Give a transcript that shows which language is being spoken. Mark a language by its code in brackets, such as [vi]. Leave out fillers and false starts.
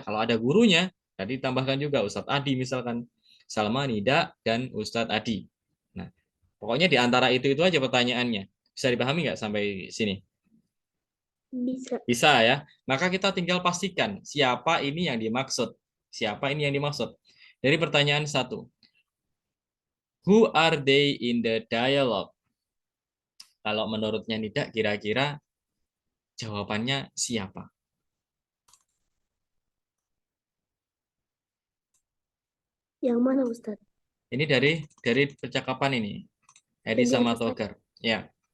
[id] Kalau ada gurunya tadi tambahkan juga Ustadz Adi misalkan. Salma Nida dan Ustadz Adi. Nah, pokoknya di antara itu aja pertanyaannya. Bisa dipahami nggak sampai sini? Bisa. Bisa ya. Maka kita tinggal pastikan siapa ini yang dimaksud. Siapa ini yang dimaksud. Dari pertanyaan 1. [en] Who are they in the dialogue? [id] Kalau menurutnya Nida, kira-kira jawabannya siapa? Yang mana Ustaz? Ini dari percakapan ini. Edi Yang di sama atas Togar. Ya,